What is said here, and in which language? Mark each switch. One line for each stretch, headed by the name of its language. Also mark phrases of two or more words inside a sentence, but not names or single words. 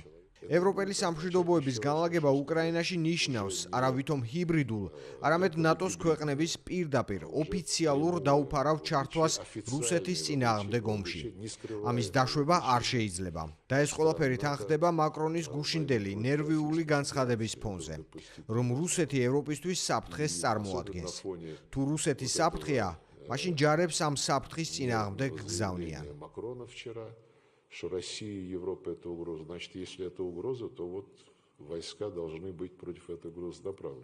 Georgian: ევროპელი სამშვიდობოების განლაგება უკრაინაში ნიშნავს არავითომ ჰიბრიდულ, არამედ ნატოს ქვეყნების პირდაპირ ოფიციალურ დაუფარავ ჩართვას რუსეთის წინააღმდეგ ომში. ამის დაშვება არ შეიძლება და ეს ყველაფერი თან ხდება მაკრონის გუშინდელი ნერვიული განცხადების ფონზე, რომ რუსეთი ევროპისთვის საფრთხეს წარმოადგენს. თუ რუსეთი საფრთხეა, მაშინ ჯარებს ამ საფრთხის წინააღმდეგ გზავნიან.
Russian: Что Россия и Европа это угроза. Значит, если это угроза, то вот войска должны быть против этой угрозы направлены.